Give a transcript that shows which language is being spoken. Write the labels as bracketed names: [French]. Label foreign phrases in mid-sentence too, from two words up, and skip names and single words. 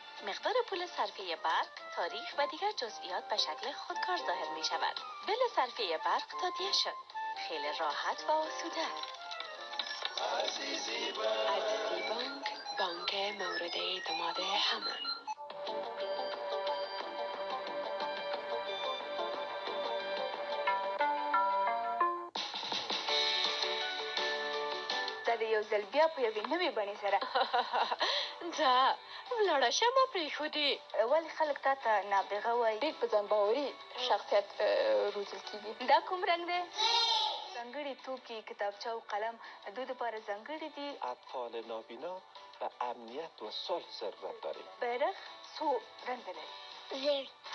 [Persian] مقدار پول صرفه برق، تاریخ و دیگر جزئیات به شکل خودکار ظاهر می شود. بل صرفه برق تادیه شد. خیلی راحت و آسوده. عزیزی بانک، بانک مورد اعتماد همه. [Pashto] دا د یو ځل بیا په یوې نوې بڼې سره ځه ولاړه شه ما پرېښودې. ولې خلک تا ته نابغه وایي؟ ډېر په ځان باوري شخصیت روزل کېږي. دا کوم رنګ دی؟ ځانګړي توکي کتابچه او قلم د دوی دپاره ځانګړي دي. [Persian] اطفال نابینا و امنیت و صلح ضرورت داریم. [Pashto] بیرغ څو رنګه دی؟ [Persian] زرد.